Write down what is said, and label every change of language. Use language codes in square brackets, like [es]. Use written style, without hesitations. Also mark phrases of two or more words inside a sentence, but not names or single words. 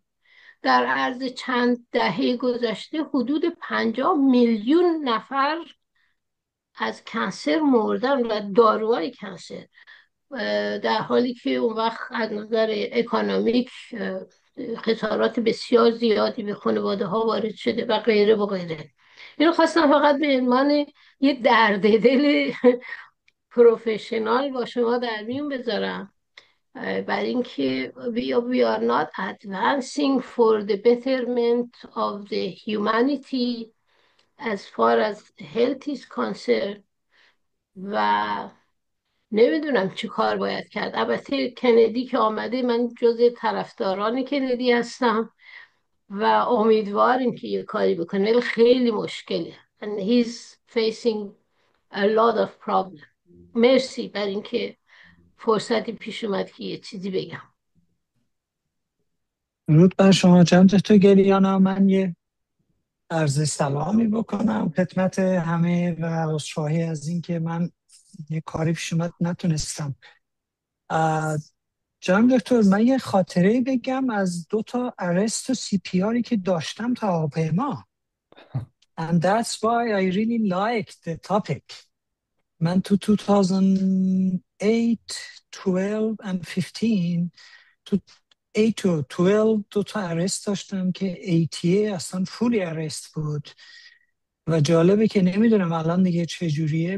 [fa] در عرض چند دهه گذشته حدود 50 میلیون نفر از کنسر مردن و داروهای کنسر، در حالی که اون وقت از نظر اکانومیک خسارات بسیار زیادی به خانواده ها وارد شده و غیره و غیره. اینو خواستم فقط به عنوان یه درد دل پروفشنال با شما در میون بذارم، برای اینکه [en] we are not advancing for the betterment of the humanity as far as health is concerned [fa] و نمیدونم چی کار باید کرد. البته کندی که آمده، من جز طرفداران کندی هستم و امیدواریم که یه کاری بکنه، ولی خیلی مشکله [en] and he's facing a lot of problem. [fa] مرسی بر اینکه فرصتی پیش اومد که یه چیزی بگم. درود بر شما جناب دکتر گریانا. من یه عرض سلامی بکنم خدمت همه و عذرخواهی از این که من یه کاری پیش اومد نتونستم. جناب دکتر من یه خاطره بگم از 2 ارست و سی پی آری که داشتم تا هواپیما. [en] And that's why I really liked the topic. [fa] من تو 2008, 12 and 15 تو 8 و 12 2 ارست داشتم که ATA اصلا فولی ارست بود و جالبه که نمیدونم الان دیگه چجوریه.